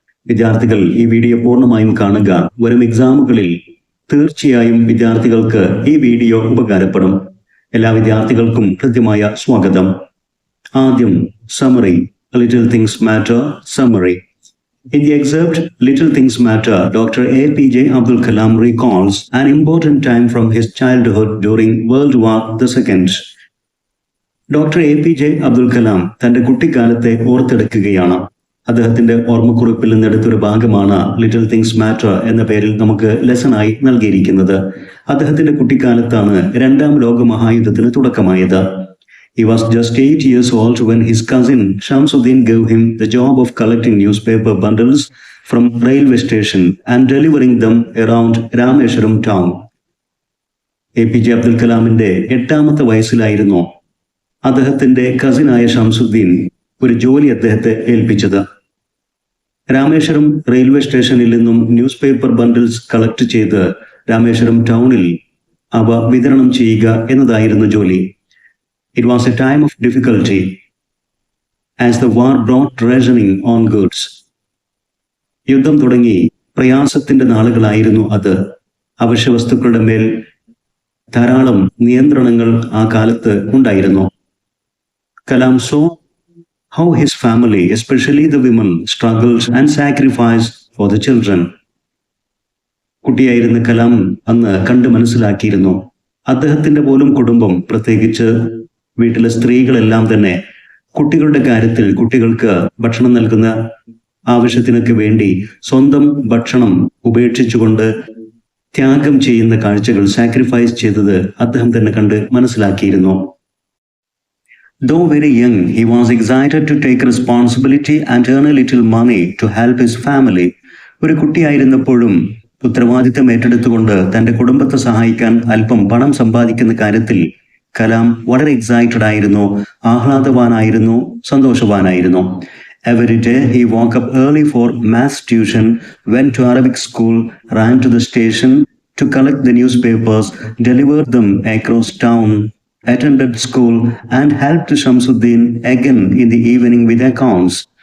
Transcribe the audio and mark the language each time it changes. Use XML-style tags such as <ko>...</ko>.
<ml>വിദ്യാർത്ഥികൾ ഈ വീഡിയോ പൂർണ്ണമായും കാണുക. വരും എക്സാമുകളിൽ തീർച്ചയായും വിദ്യാർത്ഥികൾക്ക് ഈ വീഡിയോ ഉപകാരപ്പെടും. എല്ലാ വിദ്യാർത്ഥികൾക്കും കൃത്യമായ സ്വാഗതം. ആദ്യം summary, little things matter summary.</ml> <en>In the excerpt Little Things Matter, Dr. APJ Abdul Kalam recalls an important time from his childhood during World War II.</en> <ml>Doctor APJ Abdul Kalam തന്റെ കുട്ടിക്കാലത്തെ ഓർത്തെടുക്കുകയാണ്. അദ്ദേഹത്തിന്റെ ഓർമ്മക്കുറിപ്പിൽ നിന്നെടുത്തൊരു ഭാഗമാണ് ലിറ്റിൽ തിങ്സ് മാറ്റർ എന്ന പേരിൽ നമുക്ക് ലെസണായി നൽകിയിരിക്കുന്നത്. അദ്ദേഹത്തിന്റെ കുട്ടിക്കാലത്താണ് രണ്ടാം ലോക മഹായുദ്ധത്തിന് തുടക്കമായത്.</ml> <en>He was just 8 years old when his cousin Shamsuddin gave him the job of collecting newspaper bundles from railway station and delivering them around Rameshwaram town.</en> <ml>APJ Abdul കലാമിന്റെ 8ാമത്തെ വയസ്സിലായിരുന്നു അദ്ദേഹത്തിന്റെ കസിനായ ഷംസുദ്ദീൻ ഒരു ജോലി അദ്ദേഹത്തെ ഏൽപ്പിച്ചത്. രാമേശ്വരം റെയിൽവേ സ്റ്റേഷനിൽ നിന്നും ന്യൂസ് പേപ്പർ ബണ്ടിൽസ് കളക്ട് ചെയ്ത് രാമേശ്വരം ടൗണിൽ അവ വിതരണം ചെയ്യുക എന്നതായിരുന്നു ജോലി.</ml> <en>It was a time of difficulty as the war brought rationing on goods.</en> <ml>യുദ്ധം തുടങ്ങി പ്രയാസത്തിന്റെ നാളുകളായിരുന്നു അത്. അവശ്യവസ്തുക്കളുടെ മേൽ ധാരാളം നിയന്ത്രണങ്ങൾ ആ കാലത്ത് ഉണ്ടായിരുന്നു.</ml> <en>Kalam saw how his family, especially the women, struggled and sacrificed for the children.</en> <ml>കുട്ടിയായിരുന്ന Kalam അന്ന് കണ്ടു മനസ്സിലാക്കിയിരുന്നു, അദ്ദേഹത്തിന്റെ പോലും കുടുംബം, പ്രത്യേകിച്ച് വീട്ടിലെ സ്ത്രീകളെല്ലാം തന്നെ കുട്ടികളുടെ കാര്യത്തിൽ, കുട്ടികൾക്ക് ഭക്ഷണം നൽകുന്ന ആവശ്യത്തിനൊക്കെ വേണ്ടി സ്വന്തം ഭക്ഷണം ഉപേക്ഷിച്ചുകൊണ്ട് ത്യാഗം ചെയ്യുന്ന കാഴ്ചകൾ, സാക്രിഫൈസ് ചെയ്തത് അദ്ദേഹം തന്നെ കണ്ട് മനസ്സിലാക്കിയിരുന്നു.</ml> <en>Though very young, he was excited to take responsibility and earn a little money to help his family.</en> <ml>ഒരു കുട്ടിയായിരുന്നപ്പോഴും ഉത്തരവാദിത്തം ഏറ്റെടുത്തുകൊണ്ട് തന്റെ കുടുംബത്തെ സഹായിക്കാൻ അല്പം പണം സമ്പാദിക്കുന്ന കാര്യത്തിൽ കലാം വളരെ എക്സൈറ്റഡ് ആയിരുന്നു, ആഹ്ലാദവാനായിരുന്നു, സന്തോഷവാനായിരുന്നു.</ml> <en>Every day he woke up early for maths tuition, went to Arabic school, ran to the station to collect the newspapers, delivered them across town, attended school and helped Shamsuddin again in the evening with accounts.</en>